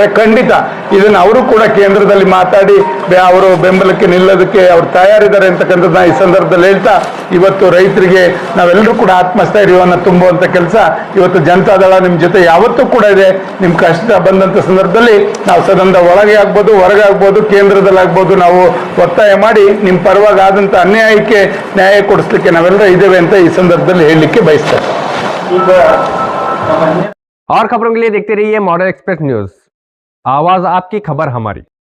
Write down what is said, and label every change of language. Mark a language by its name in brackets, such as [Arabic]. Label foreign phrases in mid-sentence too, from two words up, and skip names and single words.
[Kannada] ಖಂಡಿತ ಇದನ್ನ ಅವರು ಕೂಡ ಕೇಂದ್ರದಲ್ಲಿ ಮಾತಾಡಿ ಅವರು ಬೆಂಬಲಕ್ಕೆ ನಿಲ್ಲೋದಕ್ಕೆ ಅವ್ರು ತಯಾರಿದ್ದಾರೆ ಅಂತಕ್ಕಂಥದ್ದನ್ನ ಈ ಸಂದರ್ಭದಲ್ಲಿ ಹೇಳ್ತಾ, ಇವತ್ತು ರೈತರಿಗೆ ನಾವೆಲ್ಲರೂ ಕೂಡ ಆತ್ಮಸ್ಥೈರ್ಯವನ್ನು ತುಂಬುವಂತ ಕೆಲಸ ಇವತ್ತು ಜನತಾದಳ ನಿಮ್ ಜೊತೆ ಯಾವತ್ತೂ ಕೂಡ ಇದೆ. ನಿಮ್ ಕಷ್ಟ ಬಂದಂತ ಸಂದರ್ಭದಲ್ಲಿ ನಾವು ಸದನದ ಒಳಗೆ ಆಗ್ಬೋದು, ಹೊರಗೆ ಆಗ್ಬೋದು, ಕೇಂದ್ರದಲ್ಲಿ ಆಗ್ಬೋದು, ನಾವು ಒತ್ತಾಯ ಮಾಡಿ ನಿಮ್ ಪರವಾಗಿ ಆದಂತ ಅನ್ಯಾಯಕ್ಕೆ ನ್ಯಾಯ ಕೊಡಿಸ್ಲಿಕ್ಕೆ ನಾವೆಲ್ಲರೂ ಇದ್ದೇವೆ ಅಂತ ಈ ಸಂದರ್ಭದಲ್ಲಿ ಹೇಳಲಿಕ್ಕೆ ಬಯಸ್ತೇವೆ. [Hindi] और खबरों के लिए देखते रहिए मॉडर्न एक्सप्रेस न्यूज, आवाज आपकी खबर हमारी।